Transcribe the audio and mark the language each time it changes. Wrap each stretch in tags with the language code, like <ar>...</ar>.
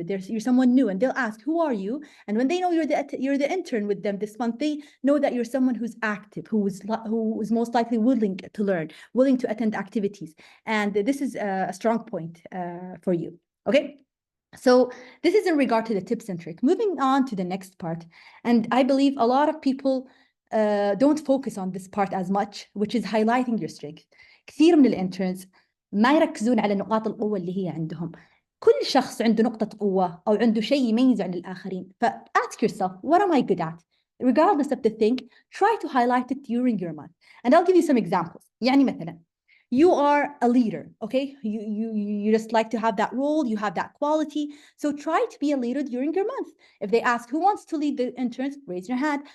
<en>You're someone new, and they'll ask, who are you? And when they know you're the intern with them this month, they know that you're someone who's active, who is most likely willing to learn, willing to attend activities. And this is a strong point for you, okay? So this is in regard to the tip-centric. Moving on to the next part, and I believe a lot of people don't focus on this part as much, which is highlighting your strength.</en> <ar>كثير من الانترنز ما يركزون على نقاط القوة اللي هي عندهم. كل شخص عنده نقطة قوة أو عنده شيء يميزه عن الآخرين.</ar> <en>Ask yourself, what am I good at? Regardless of the thing, try to highlight it during your month. And I'll give you some examples.</en> <ar>يعني مثلا,</ar> <en>you are a leader, okay? You just like to have that role, you have that quality. So try to be a leader during your month. If they ask who wants to lead the interns, raise your hand.</en>